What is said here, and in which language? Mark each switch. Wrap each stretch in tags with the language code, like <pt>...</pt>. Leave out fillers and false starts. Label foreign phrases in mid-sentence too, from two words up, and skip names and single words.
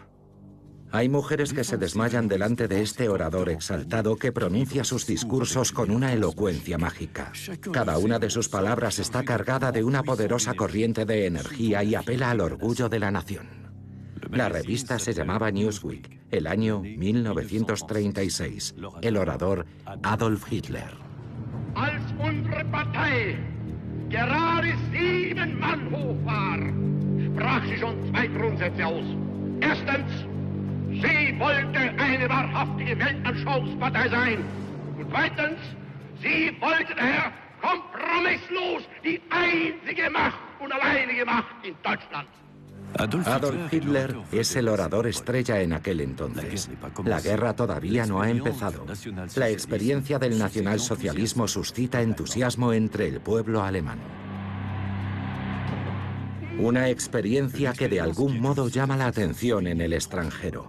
<es>Hay mujeres que se desmayan delante de este orador exaltado que pronuncia sus discursos con una elocuencia mágica. Cada una de sus palabras está cargada de una poderosa corriente de energía y apela al orgullo de la nación. La revista se llamaba Newsweek, el año 1936. El orador Adolf Hitler.</es> <de>Als unsere Partei gerade 7 Mann hoch war, sprach sie schon 2 Grundsätze aus. Erstens, sie wollte eine wahrhaftige Weltanschauungspartei sein. Und zweitens, sie wollte daher kompromisslos die einzige Macht und alleinige Macht in Deutschland.</de> <es>Adolf Hitler es el orador estrella en aquel entonces. La guerra todavía no ha empezado. La experiencia del nacionalsocialismo suscita entusiasmo entre el pueblo alemán. Una experiencia que de algún modo llama la atención en el extranjero.</es>